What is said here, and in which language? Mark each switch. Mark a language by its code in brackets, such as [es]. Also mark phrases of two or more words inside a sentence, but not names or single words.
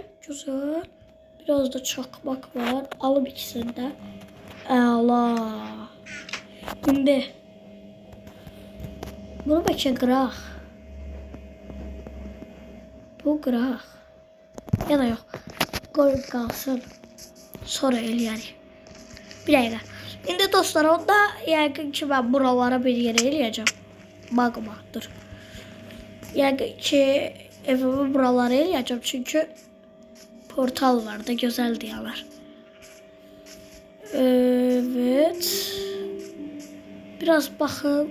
[tr] Biraz da çakmak var. Alıp ikisini de. Allah. Şimdi. [az] Bunu belki qıraq. Bu qıraq. [tr] Ya da yok. [az] Qoyub qalsın. Sonra eləyərik. Bir dəqiqə. İndi dostlar onda yəqin ki ben buralara bir yere eləyəcəm. [tr] Bakma dur. [az] Yəqin ki evimi buralara eləyəcəm çünkü portal var da [tr] güzel diyorlar. Evet. Biraz bakın.